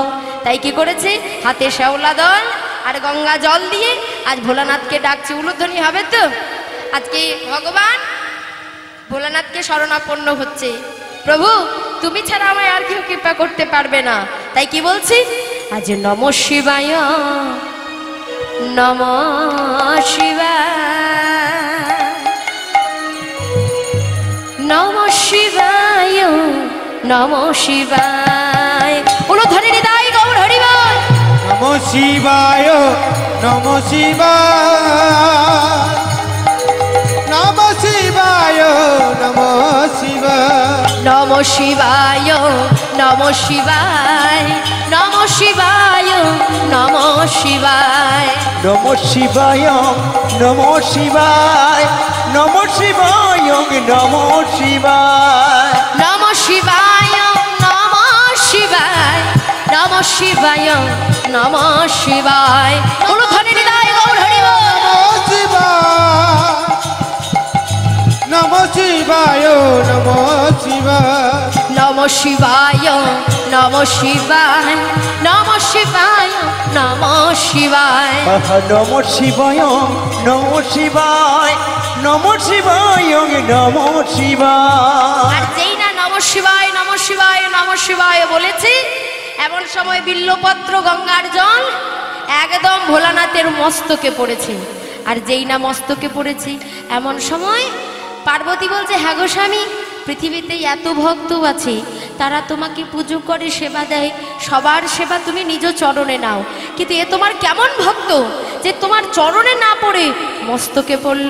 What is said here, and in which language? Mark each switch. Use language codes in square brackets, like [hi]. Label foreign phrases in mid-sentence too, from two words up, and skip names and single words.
[bn] তাই কি করেছে, হাতে শ্যাওলা দল আর গঙ্গা জল দিয়ে আজ ভোলানাথকে ডাকছে। উলুধ্বনি হবে তো? আজকে ভগবান ভোলানাথকে শরণাপন্ন হচ্ছে। প্রভু তুমি ছাড়া আমায় আর কেউ কৃপা করতে পারবে না। তাই কি বলছি, আজ [sa] নম শিবায় নম শিবায়, নম শিবায় নম শিবায়। [bn] উলুধ্বনি হৃদয় গৌর হরি বল। [sa] নম শিবায় নম শিবায়, নম শিবায় নম শিবায়, নম শিবায় নম শিবায়, নম শিবায় নম শিবায়, নম শিবায় নম শিবায়, নম শিবায় নম শিবায়, নম শিবায় নম শিবায়, নম শিবায় নম শিবায়। [bn] উলুধ্বনি হৃদয় গৌর হরি বল। [sa] নম শিবায় নম শিবায়, নম শিবায় নম শিবায়, নম শিবায় নম শিবায়, নম শিবায় নম শিবায়, নম শিবায় নম শিবায়। [bn] আর যেই না [sa] নম শিবায় নম শিবায় নম শিবায় [bn] বলেছি, এমন সময় বিল্লপত্র গঙ্গার জল একদম ভোলানাথের মস্তকে পড়েছে। আর যেই না মস্তকে পড়েছে, এমন সময় পার্বতী বলছে, হ্যাঁ গো স্বামী, পৃথিবীতে এত ভক্ত আছে, তারা তোমাকে পুজো করে, সেবা দেয়, সবার সেবা তুমি নিজ চরণে নাও, কিন্তু এ তোমার কেমন ভক্ত যে তোমার চরণে না পড়ে মস্তকে পড়ল।